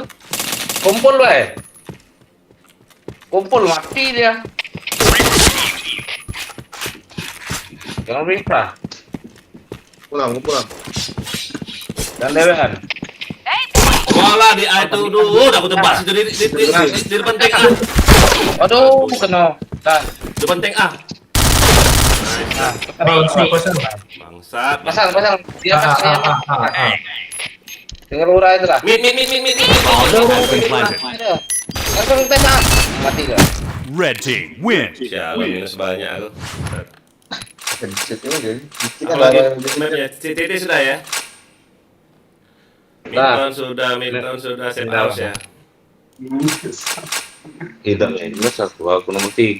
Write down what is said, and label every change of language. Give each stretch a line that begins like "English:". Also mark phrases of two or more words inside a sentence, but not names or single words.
Indonesian: Kumpul, weh. Kumpul mati dia. Jangan bisa. Pulang.
Javanese: Dan dewean. Hey!
Indonesian: Walah di A itu dulu, udah aku tebak situ di depan tank A. Aduh, kena. Dah. Depan tank A. Pasang. Bangsat. Pasang. Dia pasang. Tinggal ura itu lah. Mid.
English: Bomb has been planted.
Indonesian: Langsung tembak. Mati dah.
English: Red team win.
Indonesian: Sialan minus banyak aku. Pencet ini jadi. Lagi sebenarnya CTT sudah ya. Nah. Midtown sudah
English: set house
Indonesian: ya. Tidak minus aku nomor 3.